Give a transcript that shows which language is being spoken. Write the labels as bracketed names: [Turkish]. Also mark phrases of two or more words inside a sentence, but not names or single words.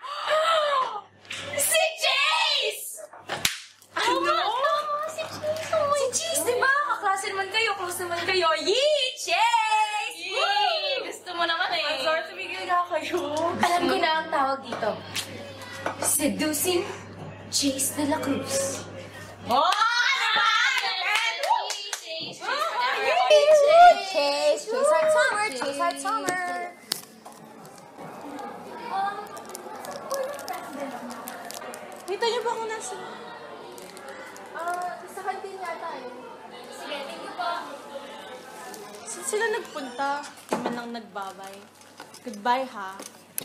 [Filipino] Si Chase! Ano? Si Chase. [English] Oh my [Filipino] si Chase, diba? Kaklase naman kayo, close naman kayo. Yee! Chase! Yee! Gusto mo naman eh. [English] I'm sorry, [Filipino] tumigil na kayo. Alam ko na ang tawag dito. [English] Seducing Chase de la Cruz. [Filipino] Oh! Ano ba? Chase! [English] Chase like summer, Chase like summer. [Filipino] Kita niyo ba kung nasa? Sa kantin yata eh. Sige, [English] thank you po. [Filipino] Saan sila nagpunta? Di man lang nagbabay. [English] Goodbye, ha?